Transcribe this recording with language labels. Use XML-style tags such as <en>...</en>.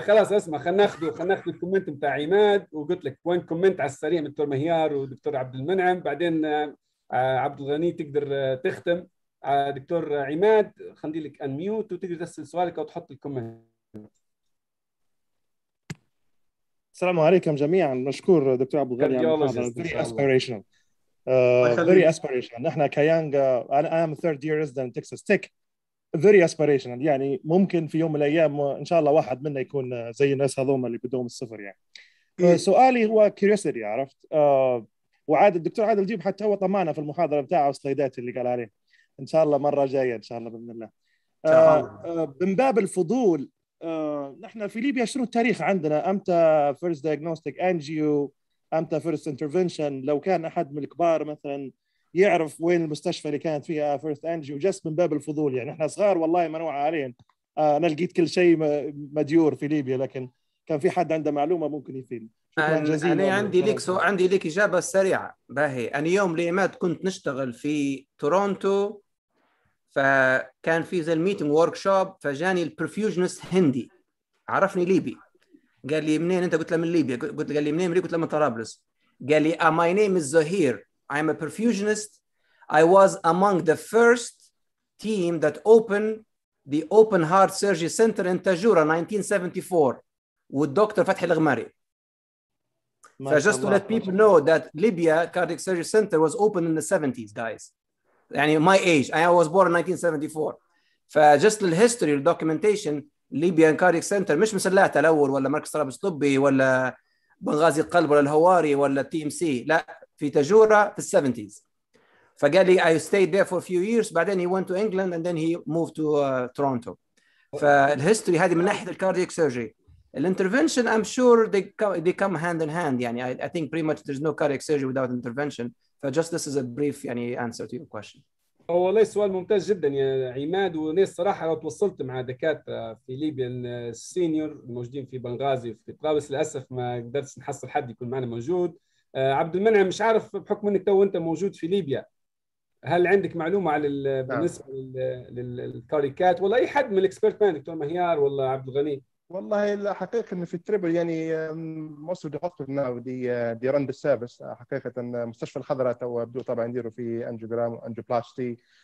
<ar>خلاص اسمع خلينا ناخذ الكومنت بتاع عماد وقلت لك وين كومنت على السريع من دكتور مهيار ودكتور عبد المنعم بعدين عبد الغني تقدر تختم. دكتور عماد خلي لك انميوت وتقدر تسال سؤالك او تحط الكومنت. السلام عليكم جميعا. مشكور دكتور عبد الغني على المحاضرة.</ar> <en>very aspirational. very aspirational.</en> <ar>نحن كيانج أنا</ar> <en>third year resident</en> <ar>Texas Tech.</ar> <en>very aspirational</en> <ar>يعني ممكن في يوم من الأيام إن شاء الله واحد منا يكون زي الناس هذوما اللي بدهم الصفر يعني. سؤالي هو curiosity عرفت. وعاد الدكتور عادل جيب حتى هو طمعنا في المحاضرة بتاعه السلايدات اللي قال عليه. إن شاء الله مرة جاية إن شاء الله بإذن الله. من باب الفضول نحن في ليبيا شنو التاريخ عندنا؟ امتى</ar> <en>first diagnostic angio؟</en> <ar>امتى first intervention؟ لو كان احد من الكبار مثلا يعرف وين المستشفى اللي كانت فيها first angio جست من باب الفضول يعني. احنا صغار والله ما نوعى عليهم. انا لقيت كل شيء مديور في ليبيا لكن كان في حد عنده معلومه ممكن يفيدني. شكرا جزيلا. انا عندي لك اجابه سريعه باهي. انا يوم ليمات كنت نشتغل في تورونتو فكان في زي الميتنج ورك شوب فجاني البرفيوجنست هندي عرفني ليبي قال لي منين انت؟ قلت له من ليبيا. قال لي منين؟ قلت له من طرابلس. قال لي</ar> <en>my name is Zahir. I'm a perfusionist. I was among the first team that opened the open heart surgery center in Tajura 1974 والدكتور فتحي الغماري. just to let people know that Libya Cardiac Surgery Center was opened in the 70s guys. يعني my age. I was born in 1974.</en> <ar>فجست الهيستوري والدوكيومنتيشن Libyan Cardiac Center مش مسلاتة الأول ولا مركز طرابلس طبي ولا بنغازي القلب ولا الهواري ولا TMC لا في تجورة في ال70s.</ar> <en>فقال لي I stayed there for a few years بعدين he went to England and then he moved to Toronto.</en> <ar>فالهيستوري هذه من ناحية الكاردياك سيرجري.</ar> <en>الانترفنشن I'm sure they come hand in hand يعني I think pretty much there's no cardiac surgery without intervention. فجست this is a brief يعني answer to your question.</en> <ar>والله سؤال ممتاز جدا يا عماد. وناس صراحه لو تواصلت مع دكاتره في ليبيا السينيور الموجودين في بنغازي وفي طرابلس للاسف ما قدرتش نحصل حد يكون معنا موجود. عبد المنعم مش عارف بحكم انك تو انت موجود في ليبيا هل عندك معلومه على بالنسبه للكاريكات ولا اي حد من الاكسبرت مان دكتور مهيار ولا عبد الغني؟ والله الحقيقة إن في التريبل يعني</ar> <en>most of the hospital now they run the service.</en> <ar>حقيقة مستشفى الخضراء تو بدو طبعا يديروا في أنجيوجرام وأنجيوبلاستي.</ar>